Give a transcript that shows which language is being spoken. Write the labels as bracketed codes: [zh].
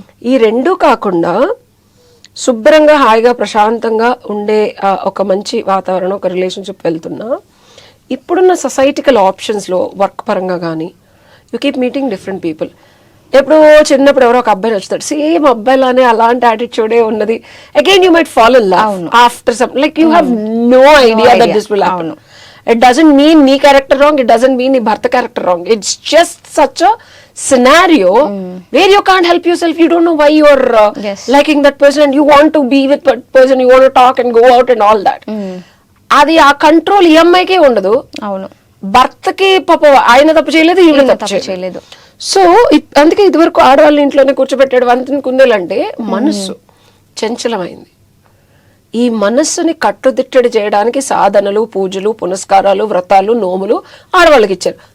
[te] ఈ రెండూ కాకుండా శుభ్రంగా హాయిగా ప్రశాంతంగా ఉండే ఒక మంచి వాతావరణం, ఒక రిలేషన్షిప్ వెళ్తున్నా, ఇప్పుడున్న సొసైటికల్ ఆప్షన్స్ లో వర్క్ పరంగా కానీ [en] You keep meeting different people. [te] ఎప్పుడో చిన్నప్పుడు ఎవరో ఒక అబ్బాయి నచ్చుతాడు, సేమ్ అబ్బాయిలానే అలాంటి యాటిట్యూడే ఉన్నది, [en] Again you might fall in love after some, like you have no idea that this will happen. It doesn't mean [te] నీ character wrong, [en] it doesn't mean [te] నీ భర్త character wrong. [en] It's just such a scenario where you can't help yourself. You don't know why you're liking that person and you want to be with that person, you want to talk and go out and all that. [te] అది ఆ control ఈ అమ్మాయికే ఉండదు. అవును, భర్తకి పాప ఆయన తప్పు చేయలేదు, ఈవిడ తప్పు చేయలేదు. సో అందుకే ఇదివరకు ఆడవాళ్ళ ఇంట్లోనే కూర్చోబెట్టాడు వంతెన కుందేలు అంటే మనస్సు చంచలమైంది. ఈ మనస్సుని కట్టుదిట్టడి చేయడానికి సాధనలు, పూజలు, పునస్కారాలు, వ్రతాలు, నోములు ఆడవాళ్ళకి ఇచ్చారు.